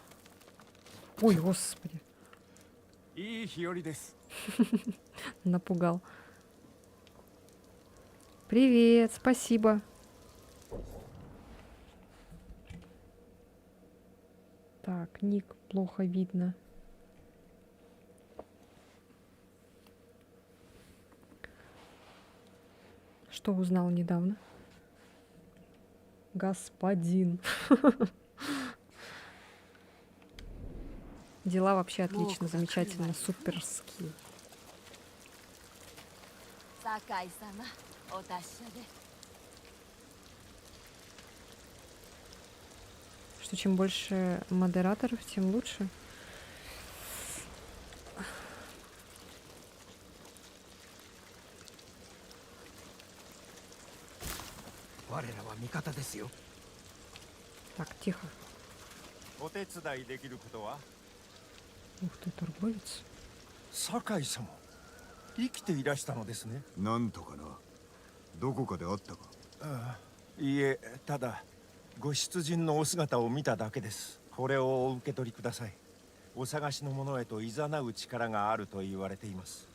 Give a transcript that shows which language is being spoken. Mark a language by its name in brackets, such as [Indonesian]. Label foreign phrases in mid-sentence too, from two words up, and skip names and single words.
[Russian] Ой, господи. [Japanese] いい日和です。 [Russian] Напугал. Привет, спасибо. Так, ник плохо видно. Что узнал недавно? Господин. Дела вообще отлично, замечательно, суперски. [Japanese] 酒井様、お達者で。 [Russian] Что чем больше модераторов, тем лучше. Так, тихо. [Japanese] お手伝いできることは？ [Russian] Ух ты, торговец. [Japanese] 酒井様、生きていらしたのですね。なんとかな。どこかであったか。いいえ、ただご出陣のお姿を見ただけです。これをお受け取りください。お探しの者へと誘う力があると言われています。